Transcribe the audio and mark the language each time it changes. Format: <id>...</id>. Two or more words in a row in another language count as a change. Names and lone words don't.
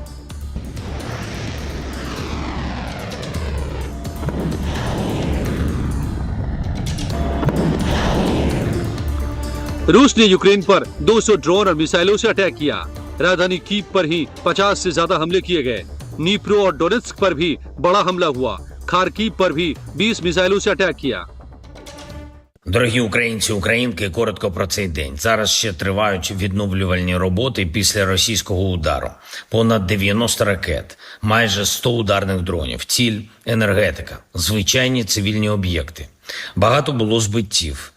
<hi>रूस ने यूक्रेन पर 200 ड्रोन और मिसाइलों से अटैक किया। राजधानी कीव पर ही 50 से ज्यादा हमले किए गए। नीप्रो और डोनेत्स्क पर भी बड़ा हमला हुआ। खार्कीव पर भी 20 मिसाइलों से अटैक किया।</hi> <uk>Дорогі українці, українки, коротко про цей день. Зараз ще тривають відновлювальні роботи після російського удару. Понад 90 ракет, майже 100 ударних дронів, ціль – енергетика, звичайні цивільні об'єкти. Багато було збиттів.</uk>